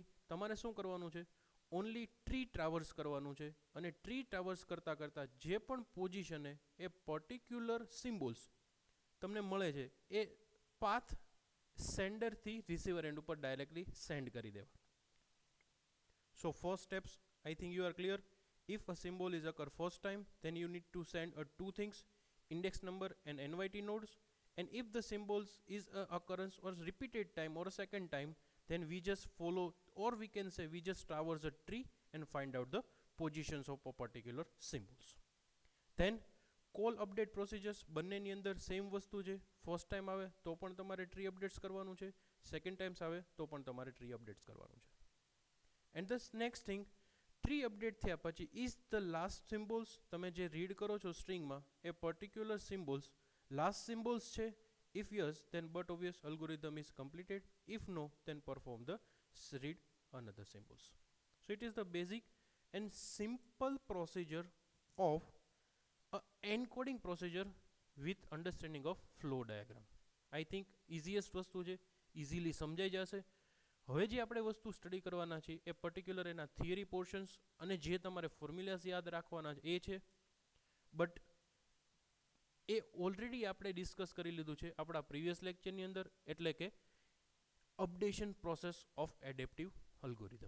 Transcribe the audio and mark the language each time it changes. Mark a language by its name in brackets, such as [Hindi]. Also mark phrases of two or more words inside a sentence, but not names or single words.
[Gujarati] તમારે શું કરવાનું છે, [English] only tree traverse [Gujarati] કરવાનું છે, અને [English] tree traverse [Gujarati] કરતાં કરતાં જે પણ પોઝિશને એ [English] particular symbols [Gujarati] તમને મળે છે એ પાથ સેન્ડરથી [English] receiver end [Gujarati] ઉપર ડાયરેક્ટલી સેન્ડ કરી દેવા. [English] So first steps, I think you are clear. If a symbol is occur first time, then you need to send two things, index number and NYT nodes. And if the symbols is a occurrence or repeated time or a second time, then we just follow, or we can say we just traverse a tree and find out the positions of a particular symbols. [Gujarati] Then [English] call update procedures [Gujarati] બંનેની અંદર સેમ વસ્તુ છે. [English] first time [Gujarati] આવે તો પણ તમારે [English] tree updates [Gujarati] કરવાનું છે, [English] second times [Gujarati] આવે તો પણ તમારે [English] tree updates [Gujarati] કરવાનું છે. [English] and the next thing, tree update [Gujarati] થયા પછી [English] is the last symbols, [Gujarati] તમે જે રીડ કરો છો સ્ટ્રિંગમાં એ [English] particular symbols last symbols [Gujarati] છે. [English] If yes, then but obvious algorithm is completed. If no, then perform the read another symbols. So it is the basic and simple procedure of a encoding procedure with understanding of flow diagram. I think easiest [Gujarati] વસ્તુ છે, ઇઝીલી સમજાઈ જશે. હવે જે આપણે વસ્તુ સ્ટડી કરવાના છે એ પર્ટિક્યુલર એના [English] theory portions [Gujarati] અને જે તમારે ફોર્મ્યુલાઝ યાદ રાખવાના છે એ છે. બટ એ ઓલરેડી આપણે ડિસ્કસ કરી લીધું છે આપણા [English] previous lecture [Gujarati] અંદર, એટલે કે [English] updation process of adaptive algorithm.